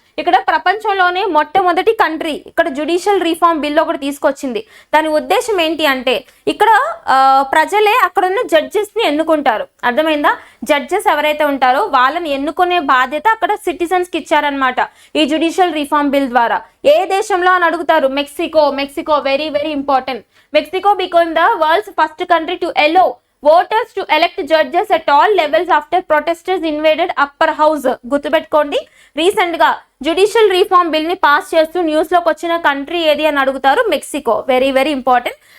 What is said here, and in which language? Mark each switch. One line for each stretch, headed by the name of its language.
Telugu: ఇక్కడ ప్రపంచంలోనే మొట్టమొదటి కంట్రీ ఇక్కడ జ్యుడిషియల్ రిఫార్మ్ బిల్ ఒకటి తీసుకొచ్చింది. దాని ఉద్దేశం ఏంటి అంటే ఇక్కడ ప్రజలే అక్కడ ఉన్న జడ్జెస్ ని ఎన్నుకుంటారు. అర్థమైందా? జడ్జెస్ ఎవరైతే ఉంటారో వాళ్ళని ఎన్నుకునే బాధ్యత అక్కడ సిటిజన్స్ కి ఇచ్చారనమాట ఈ జ్యుడిషియల్ రిఫార్మ్ బిల్ ద్వారా. ఏ దేశంలో అని అడుగుతారు? Mexico
English: Very very important. Mexico become the world's first country to allow voters to elect judges at all levels after protesters invaded upper house.
Telugu: గుర్తుపెట్టుకోండి, రీసెంట్ గా జ్యుడిషియల్ రిఫార్మ్ బిల్ ని pass చేస్తూ news లోకి వచ్చిన కంట్రీ ఏది అని అడుగుతారు? Mexico.
English: Very very important.